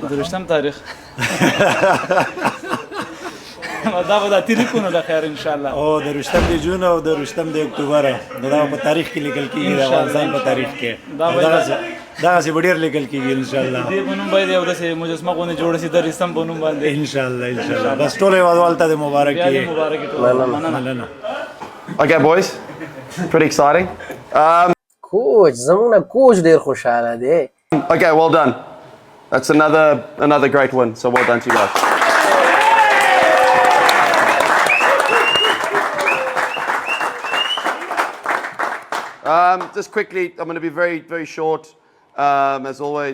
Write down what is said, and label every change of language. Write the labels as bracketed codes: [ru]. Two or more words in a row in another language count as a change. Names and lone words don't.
[ps] د 20 تاریخ دا به د تاریخونو د خیر [ar] ان شاء الله [ps] او د 20 جون او د 20 اکتوبر دا په تاریخ کې لیکل کیږي د افغانستان په تاریخ کې دا څه ډیر لیکل کیږي [ar] ان شاء الله. [ps] دې بنوم باندې او د مجسمه غونې جوړ شي د رسم بنوم باندې [ar] ان شاء الله [ps] بس ټول هیوادوالو ته مبارکي. [en] Okay, boys. Pretty exciting. Coach, [ps] زمونږ کوچ ډېر خوشاله دی. [en] Okay, well done. That's another great win. So well done to you guys. Just quickly, I'm going to be very, very short, as always.